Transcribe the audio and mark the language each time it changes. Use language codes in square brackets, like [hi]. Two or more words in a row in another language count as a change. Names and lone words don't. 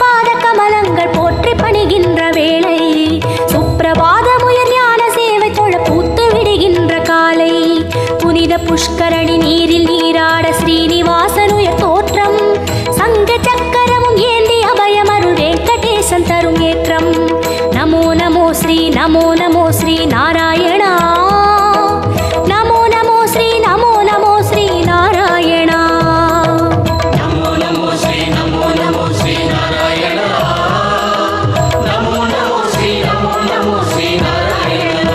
[ta] பாத கமலங்கள் போற்றி பணிகின்ற வேளை சுப்பிரபாதமுயர் ஞான சேவை தொழ பூத்து விடுகின்ற காலை புனித புஷ்கரணி நீரில் நீராட ஸ்ரீனிவாசனுயர் தோற்றம் சங்க சக்கரமும் ஏந்தி அபயமருள் வெங்கடேசன் தரும் ஏற்றம் [sa] नमो नमो श्री नारायणा नमो नमो श्री नारायण नमो नमो श्री नारायण नमो नमो श्री नारायण